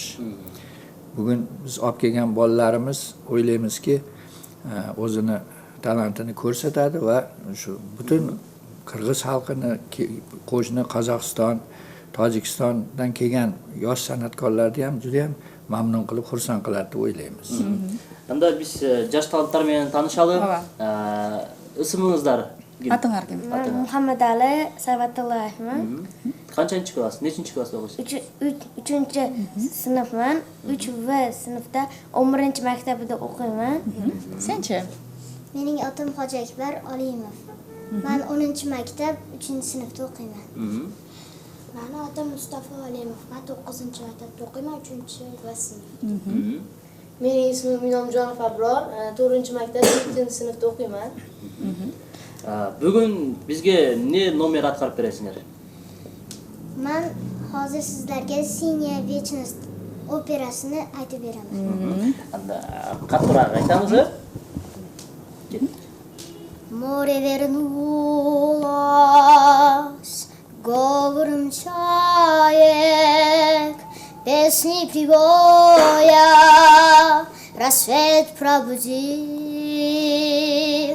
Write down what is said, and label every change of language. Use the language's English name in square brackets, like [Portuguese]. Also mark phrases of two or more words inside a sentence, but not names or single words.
[Uzbek] Bugun biz olib kelgan bolalarimiz o'ylaymizki, o'zini talantini ko'rsatadi va shu butun Qirg'iz xalqini, qo'shni Qozog'iston, Tojikistondan kelgan yosh san'atkorlarni ham juda ham mamnun qilib, xursand qiladi deb o'ylaymiz. [Kyrgyz] Анда biz жаш таланттар менен таанышалы. Ысымыңыздар? Атыңар ким? [Uzbek] Muhammed Ali Sabatullayevman. [Kyrgyz] Канчынчы класс? [Uzbek] Nechinchi klassda o'qiysiz? 3-chi sinfman. 3V sinfda 11-chi maktabida o'qiyman. Senchi? Mening atam Hoji Akbar Olimov. Men 10-chi maktab 3-sinfda o'qiyman. Meni atam Mustafa Olimov. Men 9-chi maktabda o'qiyman, 3-V sinf. Mening ismim Inomjonov Abror, 4-chi maktabda 7-sinfda o'qiyman. [Kyrgyz] Бүгүн бизге не номер аткарып бересиңер? [Uzbek] Men hozir sizlarga Siniya Вечность operasini aytib beraman. Qattiqroq aytamiz-a? [Russian] Море вернулось, говором чаек, песни прибоя, рассвет пробудил.